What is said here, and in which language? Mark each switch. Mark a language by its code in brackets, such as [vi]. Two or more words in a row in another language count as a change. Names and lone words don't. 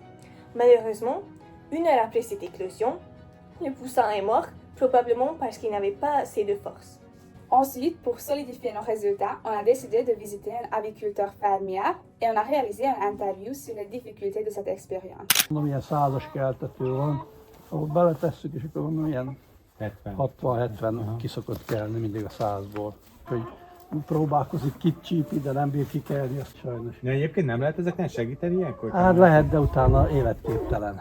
[fr] Malheureusement, 1 heure après cette éclosion, le poussin est mort, probablement parce qu'il n'avait pas assez de force. Ensuite, pour solidifier nos résultats, on a décidé de visiter un aviculteur fermier et on a réalisé une interview sur les difficultés de cette expérience. [hu] Mondom, ilyen százas keltető van, ahol beletesszük, és akkor mondom, ilyen 60-70 ki szokott kelni mindig a 100-ból. Hogy próbálkozik kicsípi, de nem bír kikelni, azt sajnos. De egyébként nem lehet ezeken segíteni ilyenkor? Hát lehet, de utána életképtelen.